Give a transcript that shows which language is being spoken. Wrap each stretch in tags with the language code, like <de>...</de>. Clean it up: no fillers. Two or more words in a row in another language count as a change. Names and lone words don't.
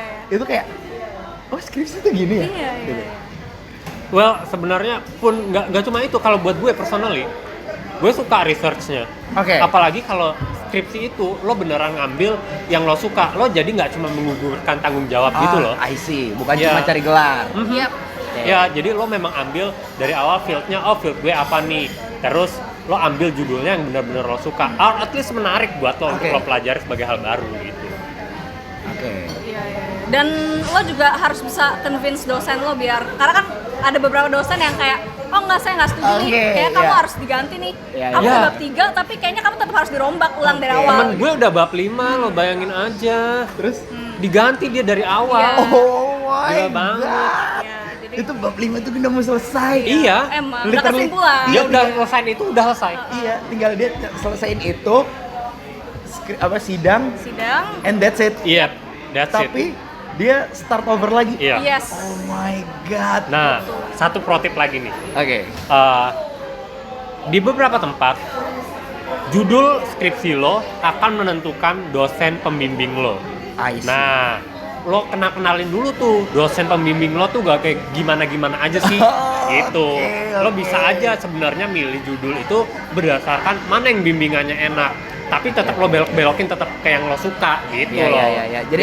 <id>itu kayak oh skripsi tuh gini ya. Iya. Gitu. Well, sebenarnya pun nggak cuma itu. Kalau buat gue personally, gue suka researchnya. Oke. Apalagi kalau skripsi itu lo beneran ngambil yang lo suka, lo jadi nggak cuma menggugurkan tanggung jawab gitu loh.</id> <en>I see,</en> <id>bukan Iya. cuma cari gelar. Mhm. Iya. Ya, jadi lo memang ambil dari awal fieldnya, oh field gue apa nih, terus lo ambil judulnya yang benar-benar lo suka,</id> <en>or at least</en> <id>menarik buat lo untuk Oke. lo pelajari sebagai hal baru gitu. Oke. Iya. Dan lo juga harus bisa convince dosen lo biar, karena kan ada beberapa dosen yang kayak, oh enggak saya nggak setuju nih, Oke, kayak kamu iya. harus diganti nih. Iya, Kamu iya. udah bab 3 tapi kayaknya kamu tetap harus dirombak ulang dari Oke. awal. Temen gue udah bab 5, lo bayangin aja, Terus diganti dia dari awal. Iya.</id> <en>oh my</en> <id>Gila banget.</id> <en>god.</en> <id>Iya, jadi Itu bab 5 tuh udah mau selesai. Iya. emang udah Literally. kesimpulan. Dia udah selesai itu udah selesai. Iya, tinggal dia selesaiin itu sidang Sidang.</id> <en>and that's it.</en> <id>Iya, that's Tapi it. dia</id> <en>start over</en> <id>lagi. Iya. Yes.</id> <en>Oh my god.</en> <id>Nah, satu</id> <en>pro tip</en> <id>lagi nih. Oke. Di beberapa tempat, judul skripsi lo akan menentukan dosen pembimbing lo.</id> <en>I see.</en> <id>Nah, lo kenalin dulu tuh dosen pembimbing lo tuh gak kayak gimana aja sih. Gitu. Oke, Lo oke. bisa aja sebenarnya milih judul itu berdasarkan mana yang bimbingannya enak. Tapi tetap lo belok-belokin tetap kayak yang lo suka gitu Iya, loh. iya, iya. Jadi-</id>